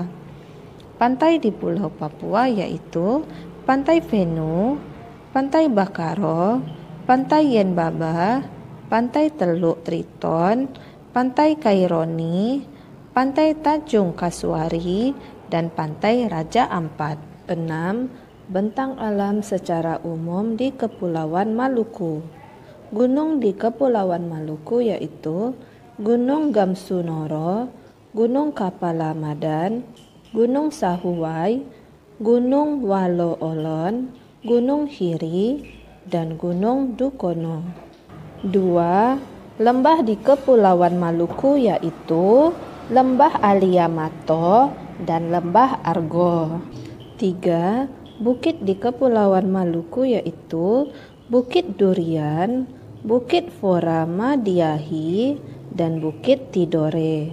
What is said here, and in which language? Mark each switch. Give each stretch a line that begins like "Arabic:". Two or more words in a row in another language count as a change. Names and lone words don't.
Indonesian: Pantai di Pulau Papua yaitu Pantai Venu, Pantai Bakaro, Pantai Yenbaba, Pantai Teluk Triton, Pantai Kaironi, Pantai Tanjung Kasuari, dan Pantai Raja Ampat. 6. Bentang alam secara umum di Kepulauan Maluku. Gunung di Kepulauan Maluku yaitu Gunung Gamsunoro, Gunung Kapala Madan, Gunung Sahuwai, Gunung Walo Olon, Gunung Hiri, dan Gunung Dukono. 2. Lembah di Kepulauan Maluku yaitu Lembah Aliamato dan Lembah Argo. 3. Bukit di Kepulauan Maluku yaitu Bukit Durian, Bukit Fora Madiahi, dan Bukit Tidore.